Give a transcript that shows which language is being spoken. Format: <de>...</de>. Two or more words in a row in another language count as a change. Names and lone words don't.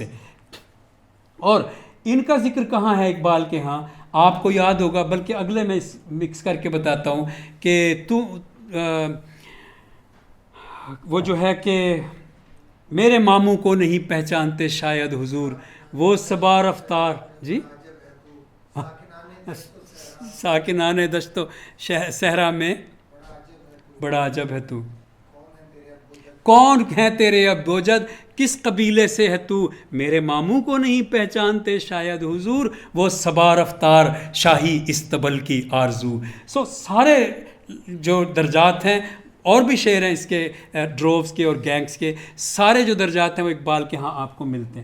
<ur>اور ان کا ذکر کہاں ہے اقبال کے ہاں؟ آپ کو یاد ہوگا، بلکہ اگلے میں مکس کر کے بتاتا ہوں کہ وہ جو ہے کہ میرے ماموں کو نہیں پہچانتے شاید حضور، وہ صبا رفتار. جی ساکنان دشت و صحرا میں بڑا عجب ہے تو، کون ہے تیرے اب بوجد، کس قبیلے سے ہے تو، میرے ماموں کو نہیں پہچانتے شاید حضور، وہ صبا رفتار شاہی استبل کی آرزو. سو سارے جو درجات ہیں، اور بھی شعر ہیں اس کے، ڈرووز کے اور گینگس کے، سارے جو درجات ہیں وہ اقبال کے ہاں آپ کو ملتے ہیں.</ur>